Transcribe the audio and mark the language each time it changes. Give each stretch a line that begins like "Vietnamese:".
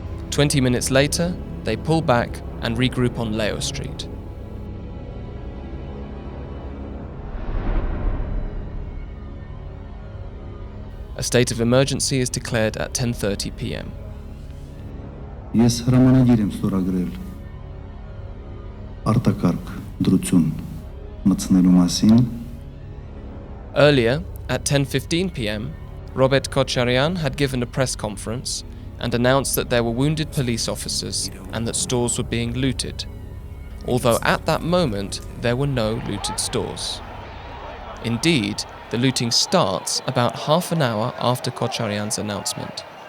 English: "20 minutes later, they pull back and regroup on Leo Street. A state of emergency is declared at 10:30 p.m.
Armenian: Ես հրամանագիր եմ ստորագրել արտակարգ դրություն մտցնելու մասին.
English: Earlier, at 10:15 p.m, Robert Kocharyan had given a press conference and announced that there were wounded police officers and that stores were being looted, although at that moment there were no looted stores. Indeed, the looting starts about half an hour after Kocharyan's announcement.